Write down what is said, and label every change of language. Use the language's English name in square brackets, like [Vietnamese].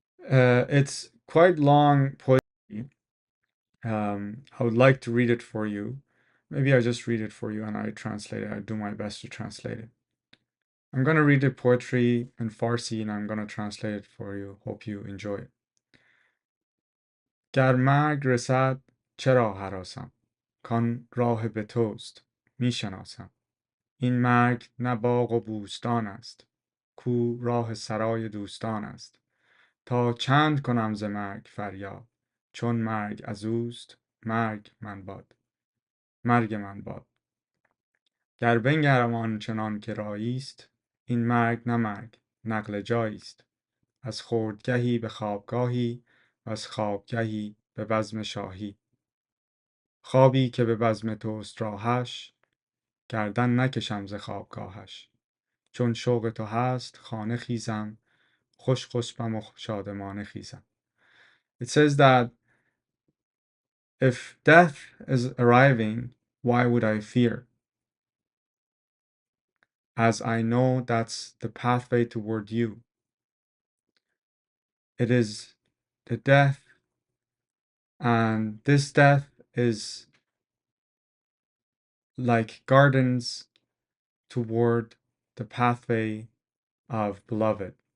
[English] It's quite long poetry. I would like to read it for you. Maybe I just read it for you and I translate it. I do my best to translate it. I'm going to read the poetry in Farsi and I'm going to translate it for you. Hope you enjoy it. [Persian] گر مرگ رسد چرا هراسم کان راه به توست میشناسم این مرگ نه باغ و بوستان است کو راه سرای دوستان است تا چند کنم ز مرگ فریاد چون مرگ از اوست مرگ من باد گر بنگرم آنچنان که رایی است این مرگ نه مرگ نقل جایی است از خوردگهی به خوابگاهی و از خوابگهی به بزم شاهی خوابی که به بزم توست راهش گردن نکشم ز خوابگاهش چون شوق تو هست خانه خیزم خوش خسبم و شادمانه خیزم. [English] It says that if death is arriving, why would I fear? As I know that's the pathway toward you. It is the death, and this death is like gardens toward the pathway of beloved.